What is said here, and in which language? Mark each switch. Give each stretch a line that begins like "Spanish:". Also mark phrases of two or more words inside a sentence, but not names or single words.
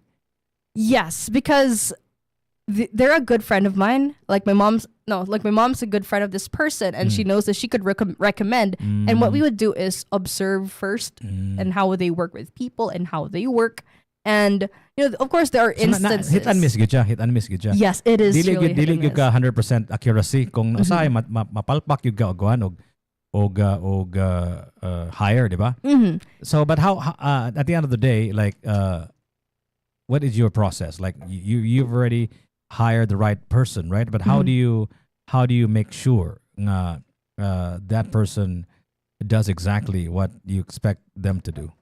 English: Yes, because they're a good friend of mine. Like my mom's a good friend of this person, and she knows that she could recommend. And what we would do is observe first, and how they work with people, and how they work. And of course, there are instances. Hit and miss
Hiligaynon: gid siya.
English: Yes, it is.
Cebuano: Dili
English: really hit and
Cebuano: gyud
English: miss.
Cebuano: ka 100% accuracy kung usahay mapalpak gyud ka og hire, di ba?
English: So but how at the end of the day, like what is your process? Like you've already hired the right person, right? But how do you make sure that person does exactly what you expect them to do?